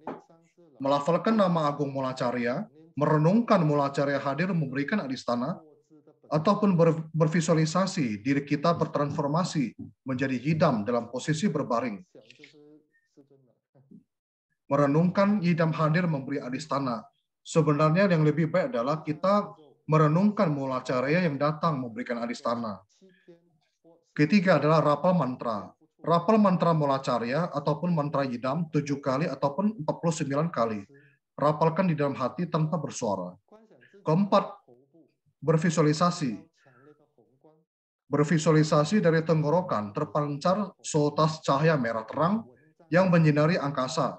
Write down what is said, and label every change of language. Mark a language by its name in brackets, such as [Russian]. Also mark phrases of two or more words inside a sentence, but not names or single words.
[Indonesian] Melafalkan nama agung mula carya, merenungkan mula carya hadir memberikan adistana, ataupun bervisualisasi diri kita bertransformasi menjadi yidam dalam posisi berbaring. Merenungkan yidam hadir memberi adistana. Sebenarnya yang lebih baik adalah kita merenungkan mula carya yang datang memberikan adistana. Ketiga adalah rapal mantra. Rapal mantra mula carya ataupun mantra yidam 7 kali ataupun 49 kali. Rapalkan di dalam hati tanpa bersuara. Keempat, bervisualisasi. Bervisualisasi dari tenggorokan terpancar seutas cahaya merah terang yang menyinari angkasa.